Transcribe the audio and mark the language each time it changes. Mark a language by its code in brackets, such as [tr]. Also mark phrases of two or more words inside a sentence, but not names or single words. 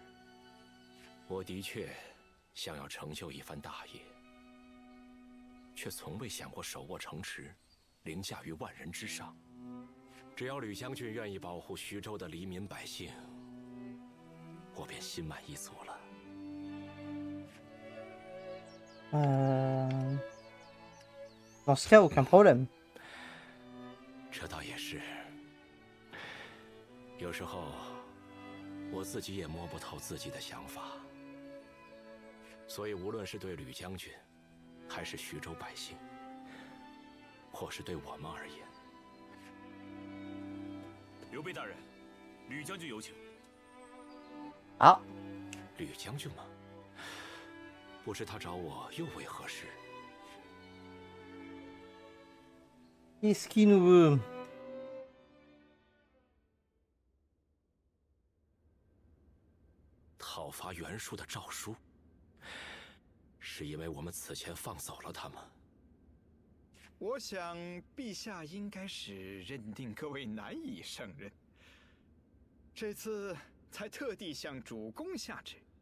[zh] 我的确想要成就一番大业， 却从未想过手握城池，凌驾于万人之上。只要吕将军愿意保护徐州的黎民百姓，我便心满意足了。 [fr] Dans ce cas, aucun problème. [zh] 这倒也是。有时候，我自己也摸不透自己的想法。所以，无论是对吕将军，还是徐州百姓，或是对我们而言，刘备大人，吕将军有请。啊，吕将军吗？不知他找我又为何事 [fr] ？Qu'est-ce qu'il nous veut？ [zh] 讨伐袁术的诏书，是因为我们此前放走了他吗？我想，陛下应该是认定各位难以胜任，这次才特地向主公下旨。